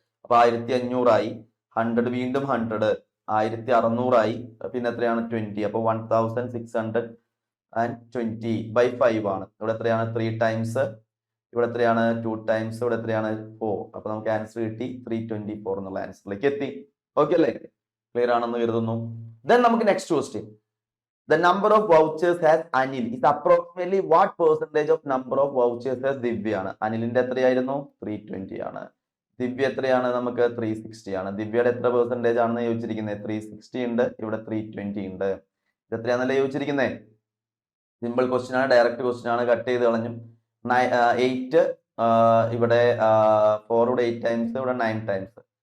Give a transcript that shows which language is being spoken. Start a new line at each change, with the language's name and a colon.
Malayalam: അപ്പൊ 1500 ആയി. 100 വീണ്ടും 100 1600 ആയി. പിന്നെ എത്രയാണ്? 20. അപ്പൊ 1600 ആൻഡ് 20/5 ആണ്. ഇവിടെ എത്രയാണ് 3 ടൈംസ്, ഇവിടെ എത്രയാണ് 2 ടൈംസ്, ഇവിടെ എത്രയാണ് 4. അപ്പൊ നമുക്ക് ആൻസർ കിട്ടി 324 എന്നുള്ള ആൻസറിലേക്ക് എത്തി. ഓക്കെ അല്ലേ? ക്ലിയർ ആണെന്ന് കരുതുന്നു. ദെൻ നമുക്ക് next question.
English: The number of vouchers has Anil is approximately what percentage of number of vouchers has Divya ആണ്.
Malayalam: അനിലിന്റെ എത്രയായിരുന്നു? 320 ആണ്. ദിവ്യ എത്രയാണ്? നമുക്ക് 360 ആണ്. ദിവ്യയുടെ എത്ര പെർസെന്റേജ് ആണെന്ന് ചോദിച്ചിരിക്കുന്നത്? 360 ഉണ്ട്, ഇവിടെ 320 ഉണ്ട്. ഇത് എത്രയാണെന്നല്ലേ ചോദിച്ചിരിക്കുന്നത്? സിമ്പിൾ ക്വസ്റ്റ്യൻ ആണ്, ഡയറക്റ്റ് ക്വസ്റ്റ്യൻ ആണ്, കട്ട് ചെയ്ത് കളഞ്ഞു. 8 ഇവിടെ 4 ഇവിടെ 8 ടൈംസ്, ഇവിടെ 9 ടൈംസ്.